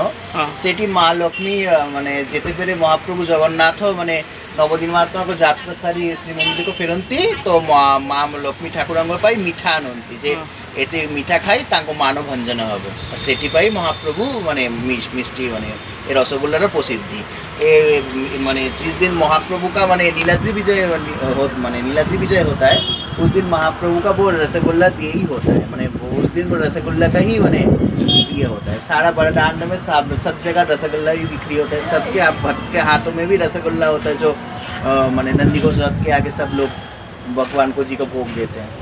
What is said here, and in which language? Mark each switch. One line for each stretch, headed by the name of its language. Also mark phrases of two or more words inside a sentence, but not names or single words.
Odia: ସେଠି ମା ଲକ୍ଷ୍ମୀ ମାନେ ଯେତେବେଳେ ମହାପ୍ରଭୁ ଜଗନ୍ନାଥ ମାନେ ନବଦିନ ମାତ୍ରଙ୍କ ଯାତ୍ରା ସାରି ଶ୍ରୀମନ୍ଦିରକୁ ଫେରନ୍ତି ତ ମା ଲକ୍ଷ୍ମୀ ଠାକୁରଙ୍କ ପାଇଁ ମିଠା ଆଣନ୍ତି ଯେ ଏତେ ମିଠା ଖାଇ ତାଙ୍କ ମାନ ଭଞ୍ଜନ ହେବ। ସେଥିପାଇଁ ମହାପ୍ରଭୁ ମାନେ ମିଷ୍ଟି ମାନେ ଏ ରସଗୋଲାର ପ୍ରସିଦ୍ଧି।
Hindi: ए माने जिस दिन महाप्रभु का माने नीलाद्री विजय माने नीलाद्री विजय होता है उस दिन महाप्रभु का वो रसगुल्ला दिए ही होता है। माने उस दिन वो रसगुल्ला का ही माने ये होता है। सारा बरदान में सब जगह रसगुल्ला ही बिक्री होता है। सबके भक्त के हाथों में भी रसगुल्ला होता है जो माने नंदी घोष रथ के आगे सब लोग भगवान को जी को भोग देते हैं।